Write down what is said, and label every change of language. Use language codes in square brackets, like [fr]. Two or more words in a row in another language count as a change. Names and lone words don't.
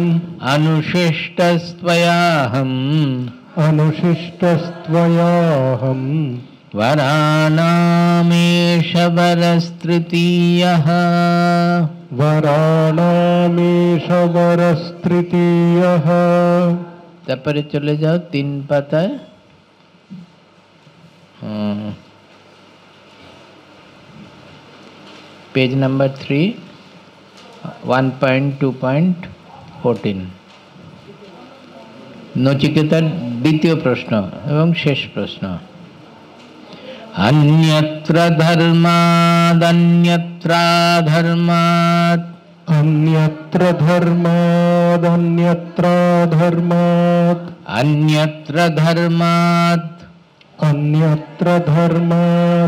[sa] अनुशिष्टस्त्वयाहम् अनुशिष्टस्त्वयाहम् वराणामेष वरस्तृतीयः वराणामेष वरस्तृतीयः। [bn] তারপরে চলে যাও 3 পাতায়। [en] page number [bn] 3 1.2.14 নচিকেতার দ্বিতীয় প্রশ্ন এবং শেষ প্রশ্ন। [sa] अन्यत्र धर्मादन्यत्राधर्मात् अन्यत्र धर्मादन्यत्राधर्मात् अन्यत्र धर्मात् अन्यत्र धर्मात्